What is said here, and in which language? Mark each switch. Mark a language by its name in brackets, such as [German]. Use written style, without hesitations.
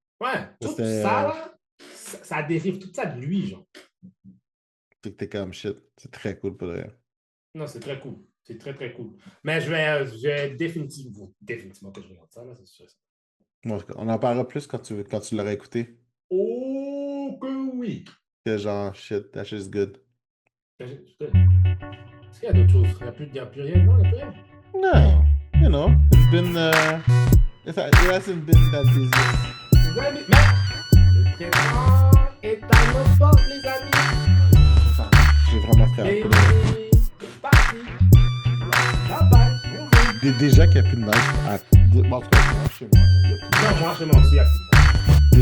[French] Ouais, tout ça, là, ça dérive tout ça de lui, genre. C'est que t'es comme shit. C'est très cool pour eux. Non, c'est très cool. C'est très, très cool. Mais je vais définitivement que je regarde ça, là, c'est sûr. Bon, on en parlera plus quand tu l'auras écouté. Oh, que oui! Que genre, [English] shit, that shit's good. [French] Est-ce qu'il y a d'autres choses? Il n'y a plus rien? Non, il n'y a plus rien. [English] No. You know, it's been, it hasn't been that busy. [French] Mais le printemps est à notre porte, les amis. J'ai vraiment très hâte. C'est parti. Bye. Déjà qu'il n'y a plus de neige. En tout cas, moi, chez moi. Non, moi, chez moi aussi, il y a plus de neige.